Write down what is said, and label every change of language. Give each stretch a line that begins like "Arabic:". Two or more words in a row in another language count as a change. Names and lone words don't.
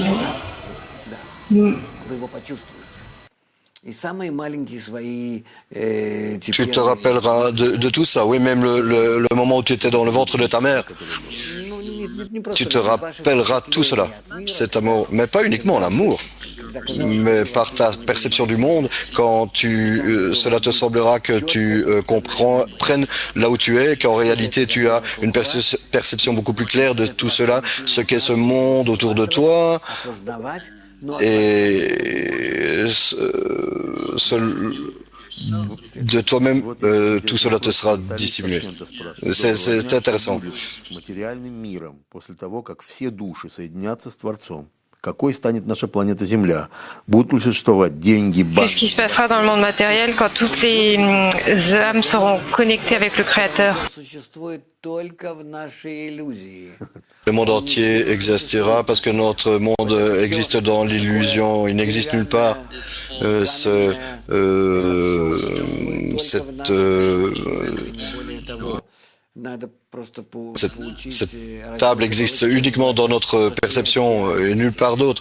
Russian: Вы его почувствуете. И самые маленькие свои
French: Tu te rappelleras de tout ça, oui, même le moment où tu étais dans le ventre de ta mère. Tu te rappelleras tout cela, cet amour, mais pas uniquement l'amour, mais par ta perception du monde, quand cela te semblera que tu comprennes là où tu es, qu'en réalité tu as une perception beaucoup plus claire de tout cela, ce qu'est ce monde autour de toi, et de toi-même, tout cela te sera dissimulé. C'est intéressant.
Russian: С материальным миром после того, как все души соединятся с Творцом. Какой станет наша планета Земля? Будут ли существовать деньги,
French: Qu'est-ce
Russian: банки?
French: qui se passera dans le monde matériel quand toutes les âmes seront connectées avec le Créateur?
Russian: существует только в нашей иллюзии.
French: Le monde entier existera parce que notre monde existe dans l'illusion, il n'existe nulle part. Cette table existe uniquement dans notre perception et nulle part d'autre.